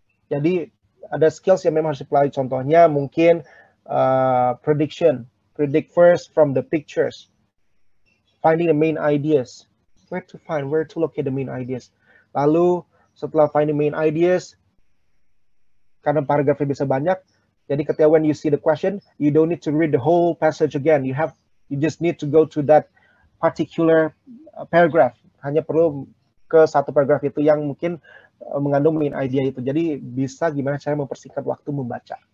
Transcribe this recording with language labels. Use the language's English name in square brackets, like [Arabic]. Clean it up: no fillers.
[Indonesian] Jadi ada skills yang memang harus dipelajari. Contohnya mungkin prediction. [English] Predict first from the pictures. Finding the main ideas. Where to locate the main ideas. [Indonesian] Lalu setelah finding main ideas, karena paragrafnya bisa banyak, jadi ketika [English] when you see the question, you don't need to read the whole passage again. You just need to go to that particular paragraph. [Indonesian] Hanya perlu ke satu paragraf itu yang mungkin mengandung main idea itu. Jadi bisa gimana cara mempersingkat waktu membaca.